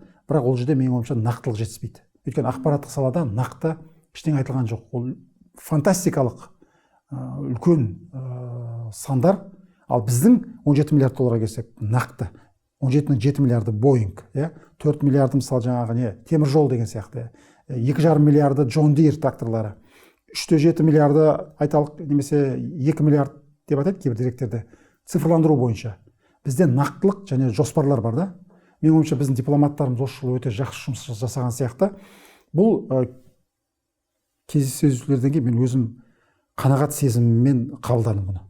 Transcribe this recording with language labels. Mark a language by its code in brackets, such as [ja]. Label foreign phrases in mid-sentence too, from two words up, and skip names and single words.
[kk] Бірақ ол жерде менің ойымша нақтылық жетіспейді. Өйткені ақпараттық салада нақты ештеңе айтылған жоқ. Ол фантастикалық үлкен сандар. Ал біздің 17 миллиард долларға келсек, нақты 17,7 миллиарды Боинг, 4 миллиарды мысалы жаңағы темір жол деген сияқты, 2,5 миллиарды John Deere тракторлары, 3,7 миллиарды айталық, немесе 2 миллиард деп айтады кейбір деректерде, цифрландыру бойынша. Бізде нақтылық және жоспарлар бар да. Менің ойымша біздің дипломаттарымыз осы жылы өте жақсы жұмыс жасаған сияқты. Бұл кездесулерден кейін мен өзім қанағат сезімімен қабылдадым бұны.